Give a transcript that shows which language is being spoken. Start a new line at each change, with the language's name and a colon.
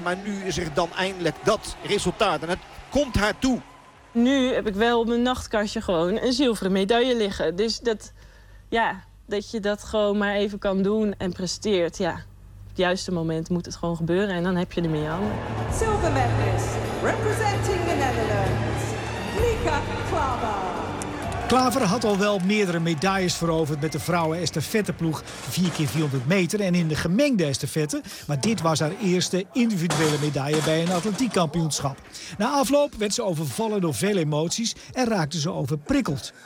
Dutch: Maar nu is er dan eindelijk dat resultaat. En het komt haar toe. Nu heb ik wel op mijn nachtkastje gewoon een zilveren medaille liggen. Dus dat, ja, dat je dat gewoon maar even kan doen en presteert. Ja, op het juiste moment moet het gewoon gebeuren en dan heb je er mee aan.
English: Silver medalist, representing the Netherlands, Lieke Klaver.
Dutch: Klaver had al wel meerdere medailles veroverd met de vrouwen estafetteploeg 4x400 meter en in de gemengde estafette. Maar dit was haar eerste individuele medaille bij een atletiekkampioenschap. Na afloop werd ze overvallen door veel emoties en raakte ze overprikkeld.